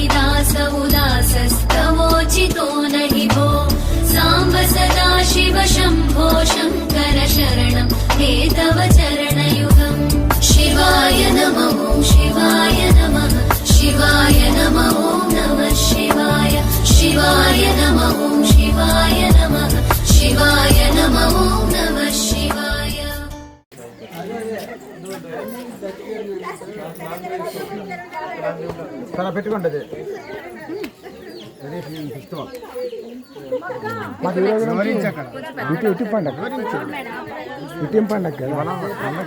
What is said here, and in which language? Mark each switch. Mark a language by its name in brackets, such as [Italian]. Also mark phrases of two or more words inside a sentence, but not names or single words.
[Sanskrit] दास उदासस्तवोचितो नहि भो साम्ब सदा शिव शम्भो शङ्कर शरणं मे तव चरणयुगम् शिवाय नमः ॐ शिवाय नमः शिवाय नमः ॐ नमः शिवाय शिवाय नमः ॐ शिवाय नमः शिवाय नमः ॐ नमः शिवाय [Telugu] చాలా పెట్టుకుంటది ఇటు పండగ ఇటు పండగ కదా పండగ